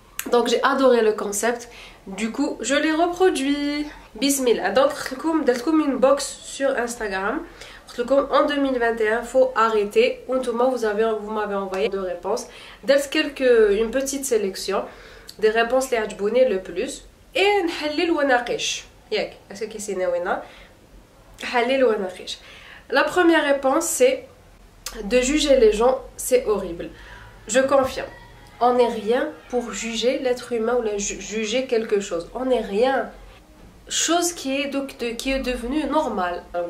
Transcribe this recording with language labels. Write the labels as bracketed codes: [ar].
[fr] Donc j'ai adoré le concept, du coup je l'ai reproduit. Bismillah. Donc comme une box sur Instagram. En 2021, faut arrêter. Vous m'avez envoyé deux réponses. Une petite sélection des réponses les [ar] عجبوني [fr] le plus. Et [ar] نحلل وناقش. ياك [fr] est-ce que c'est [ar] ناوينا نحلل وناقش. [fr] La première réponse c'est de juger les gens, c'est horrible. Je confirme. On n'est rien pour juger l'être humain ou juger quelque chose. On n'est rien. Chose qui est devenue normale.